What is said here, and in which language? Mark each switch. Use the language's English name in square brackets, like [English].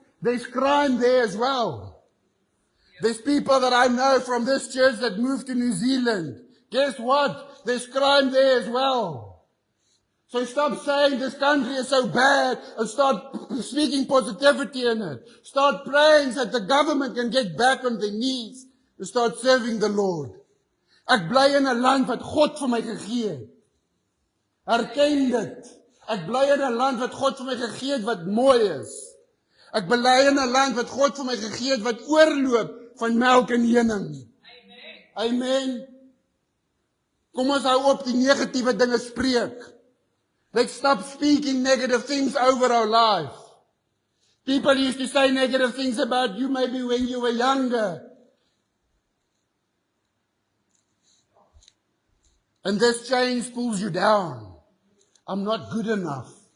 [English] There's crime there as well. There's people that I know from this church that moved to New Zealand. Guess what? There's crime there as well. So stop saying this country is so bad and start speaking positivity in it. Start praying so that the government can get back on their knees and start serving the Lord. [Afrikaans] Ek bly in 'n land wat God vir my gegee het. Erken dit. Ek bly in 'n land wat God vir my gegee het wat mooi is. Ek bly in 'n land wat God vir my gegee het wat oorloop van melk en honing. Amen. Amen. Kom ons hou op die negatiewe dinge spreek. [English] Let's stop speaking negative things over our life. People used to say negative things about you maybe when you were younger. And this change pulls you down. I'm not good enough.